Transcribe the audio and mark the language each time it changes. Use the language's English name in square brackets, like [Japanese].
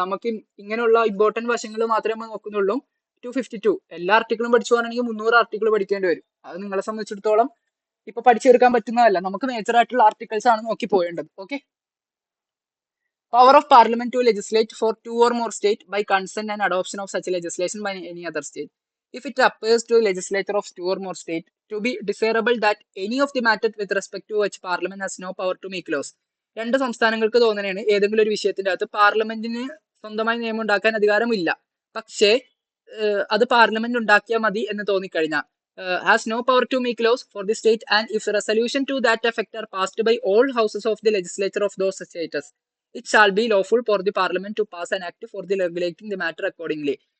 [Malayalam] നമുക്ക് ഇങ്ങനെയുള്ള ഇമ്പോർട്ടന്റ് വശങ്ങൾ മാത്രമേ നമ്മൾ നോക്കുന്നുള്ളൂ. 252 എല്ലാ ആർട്ടിക്കിളും പഠിച്ചു പോകാനാണെങ്കിൽ 300 ആർട്ടിക്കിൾ പഠിക്കേണ്ടി വരും. അത് നിങ്ങളെ സംബന്ധിച്ചിടത്തോളം ഇപ്പൊ പഠിച്ചെടുക്കാൻ പറ്റുന്നതല്ല. നമുക്ക് മേജർ ആയിട്ടുള്ള ആർട്ടിക്കിൾസ് ആണ് നോക്കി പോയേണ്ടത്. Okay. [English] Power of parliament to legislate for 2 or more state by consent and adoption of such legislation by any other state. If it appears to the legislature of 2 or more state to be desirable that any of the matter with respect to which parliament has no power to make laws. [Malayalam] രണ്ട് സംസ്ഥാനങ്ങൾക്ക് തോന്നുന്നതാണ് ഏതെങ്കിലും ഒരു വിഷയത്തിന്റെ അകത്ത് പാർലമെന്റിന് സ്വന്തമായി നിയമം ഉണ്ടാക്കാൻ അധികാരമില്ല, പക്ഷേ അത് പാർലമെന്റ് ഉണ്ടാക്കിയാൽ മതി എന്ന് തോന്നിക്കഴിഞ്ഞാൽ [English] Has no power to make laws for the state and if resolution to that effect are passed by all houses of the legislature of those states it shall be lawful for the parliament to pass an act for the regulating the matter accordingly.